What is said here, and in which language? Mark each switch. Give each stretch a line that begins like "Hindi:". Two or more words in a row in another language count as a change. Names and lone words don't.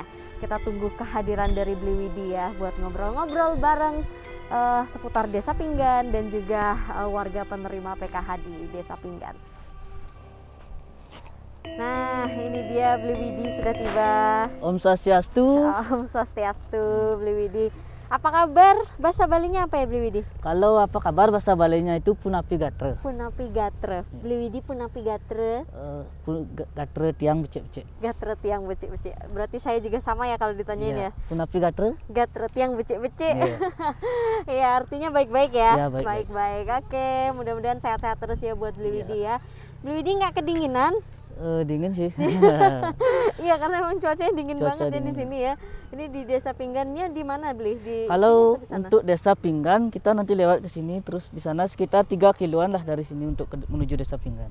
Indonesian: Kita tunggu kehadiran dari Bliwidi ya buat ngobrol-ngobrol bareng seputar Desa Pinggan dan juga warga penerima PKH di Desa Pinggan. Nah ini dia Bliwidi sudah tiba.
Balinese: Om Swastiastu. Om Swastiastu, Bliwidi.
Indonesian: Apa kabar? Bahasa Balinya apa ya Bliwidi? Kalau apa kabar bahasa Balinya itu
Balinese: Punapi Gatre. Punapi Gatre. Bliwidi Punapi Gatre. Gatre tiang becek-becek. Gatre tiang becek-becek.
Indonesian: Berarti saya juga sama ya kalau ditanyain ya.
Balinese: Punapi Gatre. Gatre tiang becek-becek.
Indonesian: Ya artinya baik-baik ya. Baik-baik. Oke, mudah-mudahan sehat-sehat terus ya buat Bliwidi ya. Bliwidi nggak kedinginan? Dingin sih. Iya karena emang cuacanya dingin banget ya di sini ya. Ini di Desa Pinggannya di mana Bli? Kalau untuk Desa Pinggan kita nanti lewat ke sini, terus di sana sekitar 3 kiloan lah dari sini untuk menuju Desa Pinggan.